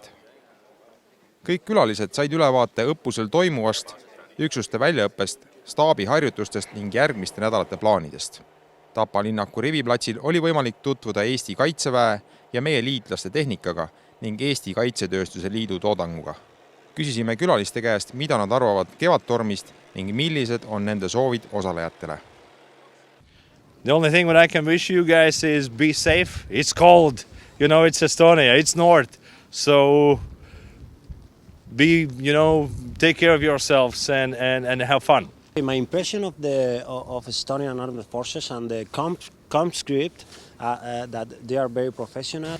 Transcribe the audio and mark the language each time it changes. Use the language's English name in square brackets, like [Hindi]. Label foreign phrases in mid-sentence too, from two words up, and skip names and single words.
[Estonian] Kõik külalised said ülevaate õppusel toimuvast, üksuste väljaõppest, staabiharjutustest ning järgmiste nädalate plaanidest. Tapa linnaku riviplatsil oli võimalik tutvuda Eesti Kaitseväe ja meie liitlaste tehnikaga ning Eesti Kaitsetööstuse Liidu toodanguga. Küsisime külaliste käest, mida nad arvavad Kevadtormist ning millised on nende soovid osalejatele. [English] The only thing what I can wish you guys is be safe. It's cold, it's Estonia, it's north. So take care of yourselves and have fun. My impression of Estonian Armed Forces and the conscript that they are very professional.